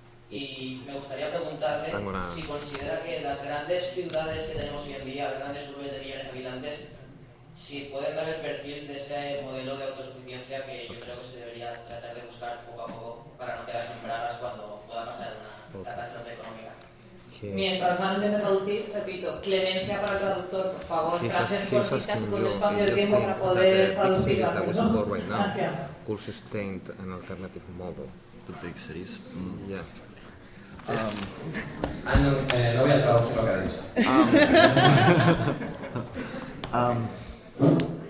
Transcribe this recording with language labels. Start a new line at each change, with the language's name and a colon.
Spanish: Y me gustaría preguntarle si considera que las grandes ciudades que tenemos hoy en día, las grandes urbes de millones de habitantes, si pueden dar el perfil de ese modelo de autosuficiencia que yo creo que se debería tratar de buscar poco a poco para no quedar sin bragas cuando pueda pasar una catástrofe económica. Mientras van a intentar traducir, repito, clemencia para el traductor, por favor. Gracias por quitarse con el espacio de tiempo para poder traducir.
English: That the big cities that we right now could sustain an alternative model. The big cities. Mm. Yeah.
Spanish: No, no voy a traducir lo que ha dicho.